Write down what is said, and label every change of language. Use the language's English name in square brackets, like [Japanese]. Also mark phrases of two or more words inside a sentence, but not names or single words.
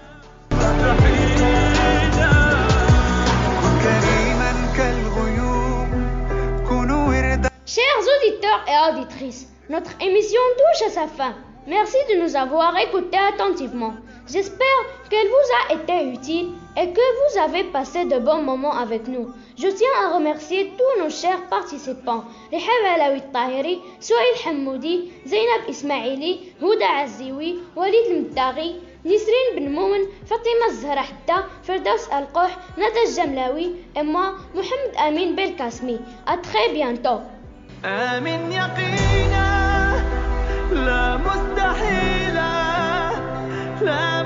[French] Chers auditeurs et auditrices, notre émission touche à sa fin. Merci de nous avoir écoutés attentivement. J'espère qu'elle vous a été utile et que vous avez passé de bons moments avec nous. Je tiens à remercier tous nos chers participants. Rihab Alaoui Tahiri, Souhail Hamoudi, Zainab Ismaili, Houda Aziwi, Walid Mtaghi, Nisrine Ben Moumen, Fatima Zahra Hatta, Firdaus Al-Qoh, Nata Jamlaoui et moi, Mohamed Amin Belkasmi. À très bientôt. [Arabic] آمن يقينا لا مستحيل لا